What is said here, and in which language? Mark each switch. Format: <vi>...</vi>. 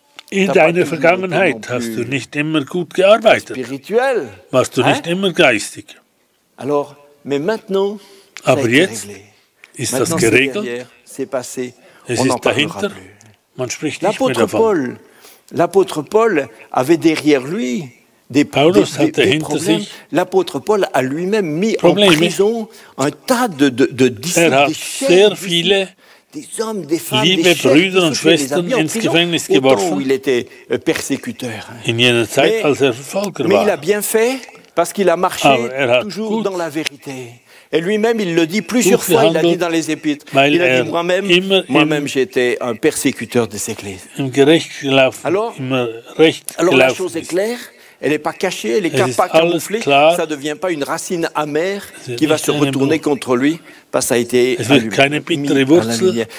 <de>In deiner Vergangenheit hast du nicht immer gut gearbeitet. Warst du nicht immer geistig. Aber jetzt ist das geregelt. Es ist dahinter. Man spricht nicht mehr davon.</de> <fr>L'apôtre Paul avait derrière lui des problèmes. L'apôtre Paul a lui-même mis en prison un tas de disciples. Des hommes, des femmes,</fr> <de>liebe Brüder und Schwestern ins Gefängnis geworfen.</de> <fr>Il était persécuteur.</fr> <de>In jener Zeit, als Verfolger</de> <fr>mais</fr> <de>war.</de> <fr>il a bien fait parce qu'il a marché toujours dans la vérité. Et lui-même, il le dit plusieurs fois, il a dit dans les Épîtres. Il a dit moi-même, j'étais un persécuteur des églises. Alors la chose est claire, elle n'est pas cachée, elle n'est pas camouflée, ça ne devient pas une racine amère qui va se retourner contre lui, parce que ça a été mis à la lumière.</fr>